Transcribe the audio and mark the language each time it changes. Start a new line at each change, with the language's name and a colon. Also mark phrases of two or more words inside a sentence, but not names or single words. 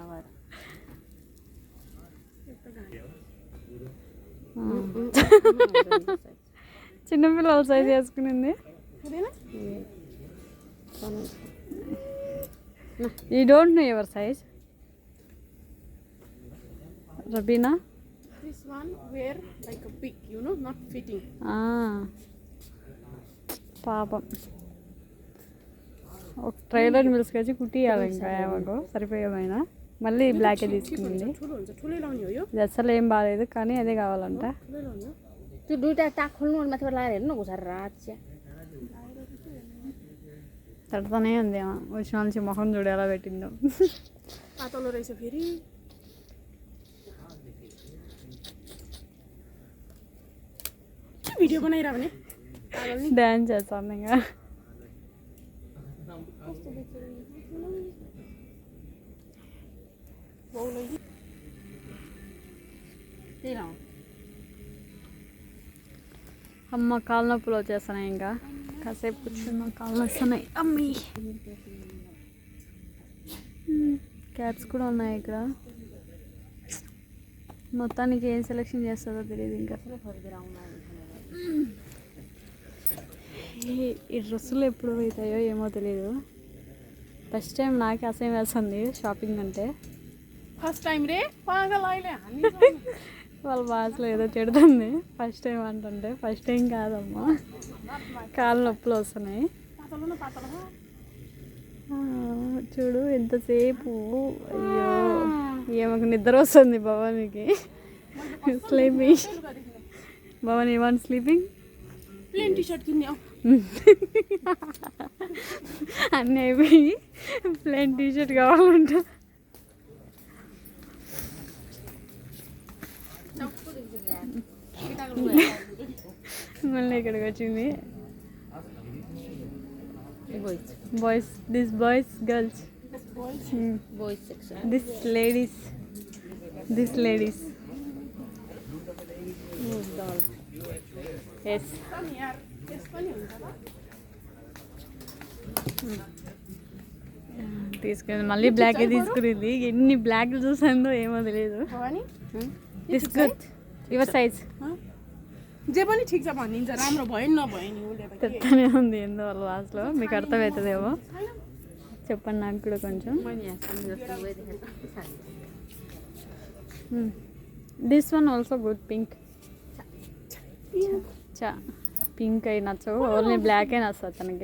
Telugu: చిన్నపిల్లల సైజ్ వేసుకునింది.
English: you don't know your size రబీనా. This one wear like a big, you know, not fitting.
Telugu: పాపం ఒక ట్రైలర్ మిల్స్కొచ్చి కుట్టియాలి. ఇంకా ఏమో సరిపోయేమైనా మళ్ళీ బ్లాకే తీసుకుంది. ఇది అసలు ఏం బాగాలేదు, కానీ అదే కావాలంట.
Nepali: त्यो दुईटा टाक खोल्नु अनि माथिबाट लगाएर हेर्नु न घुसाएर रात चाहिँ
Telugu: తడతానే ఉంది. వచ్చిన నుంచి మొహం చూడు ఎలా పెట్టిందో.
Nepali: पातलो रहेछ फेरि. के भिडियो बनाइरा भने
Telugu: డాన్స్ చేస్తాను ఇంకా. అమ్మ కాళ్ళ నొప్పులు వచ్చేస్తున్నాయి. ఇంకా కాసేపు కూర్చున్నా, కాళ్ళు వస్తున్నాయి. అమ్మీ క్యాట్స్ కూడా ఉన్నాయి ఇక్కడ. మొత్తానికి ఏం సెలెక్షన్ చేస్తుందో తెలియదు. ఇంకా ఈ డ్రెస్సులు ఎప్పుడు అవుతాయో ఏమో తెలియదు.
English: first time
Telugu: నాకే అసహ్యం వేస్తుంది షాపింగ్ అంటే.
English: first time
Nepali: रे पागल आइले हामी
Telugu: వాళ్ళ భాషలో ఏదో చెడుతుంది.
English: first time
Telugu: అంటుంటే
English: first time
Telugu: కాదమ్మా, కాళ్ళ నొప్పులు వస్తున్నాయి. చూడు ఎంతసేపు. అయ్యో ఏమకు నిద్ర వస్తుంది భవానికి.
English: స్లీపింగ్ భవన్, you want sleeping? plain T-shirt
Nepali: किन्ने
Telugu: అన్నీ అయిపోయి
English: plain T-shirt
Telugu: కావాలంట. మళ్ళీ ఇక్కడికి వచ్చింది.
English: బాయ్స్, this boys, girls, boys section. this ladies, this ladies. yes
Nepali: यार यस पनि हुन्छ ल.
Telugu: తీసుకుంది. మళ్ళీ బ్లాకే తీసుకునింది. ఎన్ని బ్లాక్లు చూసాందో ఏమో తెలియదు. भवानी
English: this good your size.
Nepali: जे पनि ठिक छ भनिन्छ. राम्रो भयो नि नभयो नि उसले त.
Telugu: చెప్తానే ఉంది ఏందో వాళ్ళ భాషలో. మీకు అర్థమవుతుందేమో, చెప్పండి నాకు కూడా కొంచెం.
English: this one also good.
Telugu: పింక్ చా పింక్ అయి నచ్చవు, ఓన్లీ బ్లాకే నచ్చదు తనకి.